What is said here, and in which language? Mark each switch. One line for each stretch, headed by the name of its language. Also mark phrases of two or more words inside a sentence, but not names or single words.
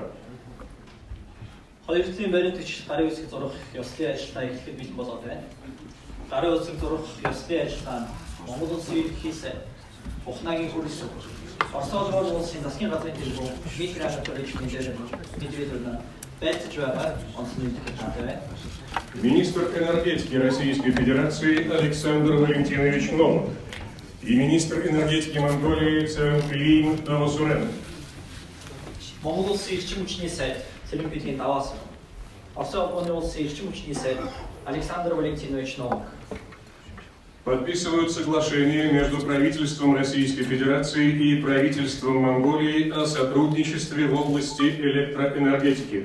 Mongolian: Хоёр талын баримтч гарын үсэг зурах ёслын ажиллагаа эхлэхэд бэлэн болоод байна. Гарын үсэг зурах ёслын ажиллагаа нь Монгол улсын ерөнхийлөгч Ухнаагийн Хурэлсух, Орос улсын засгийн газрын төлөв Дмитрий Анатольевич Медведев байлцаж байгаа онцлог мэдээлэл байна.
Russian: Министр энергетики Российской Федерации Александр Валентинович Новак и министр энергетики Монголии Цэрэнхлин Давасурен.
Mongolian: Монгол улсын эрчим хүчний сайд Цэрэнхлин Давасурен. Орос улсын эрчим хүчний сайд Александр Валентинович Новак.
Russian: Подписывают соглашение между правительством Российской Федерации и правительством Монголии о сотрудничестве в области электроэнергетики.